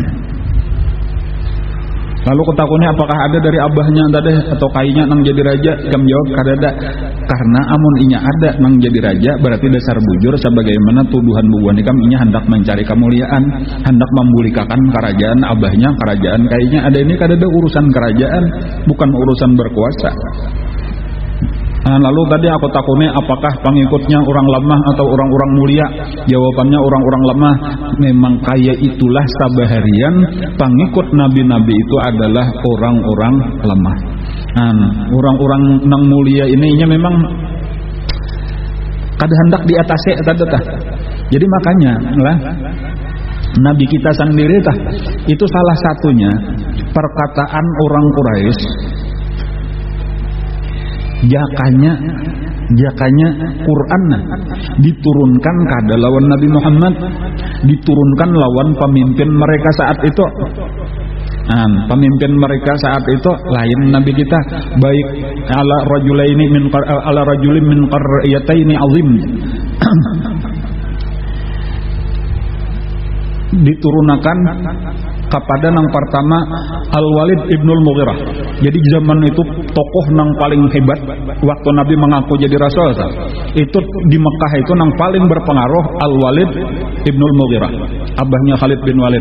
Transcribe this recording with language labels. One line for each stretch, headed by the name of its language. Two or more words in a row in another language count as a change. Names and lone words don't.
Banjar: Lalu ketakunya apakah ada dari abahnya tadi atau kainya nang jadi raja? Kam jawab kadada. Karena amun inya ada nang jadi raja berarti dasar bujur sebagaimana tuduhan bubuhan ikam inya hendak mencari kemuliaan, hendak memulikakan kerajaan abahnya, kerajaan kainya. Ada ini kadada urusan kerajaan, bukan urusan berkuasa. Nah, lalu tadi aku takutnya apakah pengikutnya orang lemah atau orang-orang mulia? Jawabannya orang-orang lemah. Memang kayak itulah sabaharian pengikut nabi-nabi itu adalah orang-orang lemah. Nah, orang-orang nang mulia ininya memang kada hendak diatasi tadi tah. Jadi makanya lah Nabi kita sendiri tah itu salah satunya perkataan orang Quraisy. Jakanya Quran diturunkan kada lawan Nabi Muhammad, diturunkan lawan pemimpin mereka saat itu. Pemimpin mereka saat itu lain Nabi kita, baik
Arabic: على رجل من القريتين عظيم.
Banjar: Diturunkan kepada nang pertama Al-Walid ibnul Mughirah. Jadi zaman itu tokoh nang paling hebat waktu Nabi mengaku jadi rasul. Itu di Mekah itu nang paling berpengaruh Al-Walid ibnul Mughirah, abahnya Khalid bin Walid.